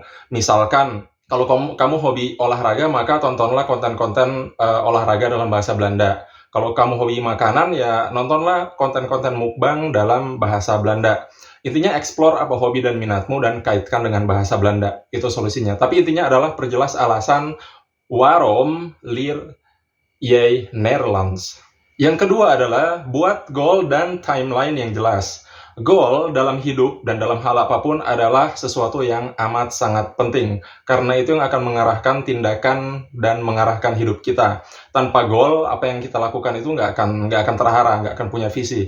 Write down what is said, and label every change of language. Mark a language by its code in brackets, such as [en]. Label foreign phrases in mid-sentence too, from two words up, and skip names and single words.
[id] Misalkan, kalau kamu hobi olahraga, maka tontonlah konten-konten olahraga dalam bahasa Belanda. Kalau kamu hobi makanan, ya nontonlah konten-konten mukbang dalam bahasa Belanda. Intinya explore apa hobi dan minatmu dan kaitkan dengan bahasa Belanda. Itu solusinya. Tapi intinya adalah perjelas alasan [nl] waarom leer jij Nederlands. [id] Yang kedua adalah buat goal dan timeline yang jelas. Goal dalam hidup dan dalam hal apapun adalah sesuatu yang amat sangat penting. Karena itu yang akan mengarahkan tindakan dan mengarahkan hidup kita. Tanpa goal, apa yang kita lakukan itu nggak akan terarah, nggak akan punya visi.